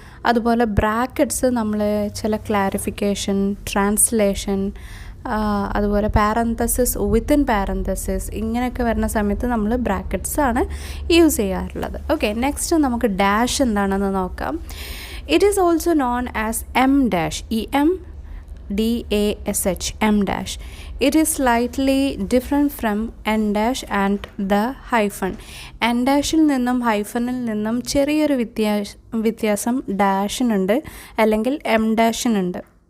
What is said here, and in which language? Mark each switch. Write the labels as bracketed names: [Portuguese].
[Malayalam] അതുപോലെ ബ്രാക്കറ്റ്സ് നമ്മൾ ചില ക്ലാരിഫിക്കേഷൻ, ട്രാൻസ്ലേഷൻ, അതുപോലെ പാരന്തസിസ് വിത്തിൻ പാരന്തസിസ് ഇങ്ങനെയൊക്കെ വരുന്ന സമയത്ത് നമ്മൾ ബ്രാക്കറ്റ്സ് ആണ് യൂസ് ചെയ്യാറുള്ളത്. ഓക്കെ, നെക്സ്റ്റ് നമുക്ക് ഡാഷ് എന്താണെന്ന് നോക്കാം. [English] It is also known as M dash, EMDASH, M dash. It is slightly different from N dash and the hyphen. [Malayalam] N dashil നിന്നും ഹൈഫനിൽ നിന്നും ചെറിയൊരു വ്യത്യാസം ഡാഷിനുണ്ട്, അല്ലെങ്കിൽ എം ഡാഷിനുണ്ട്.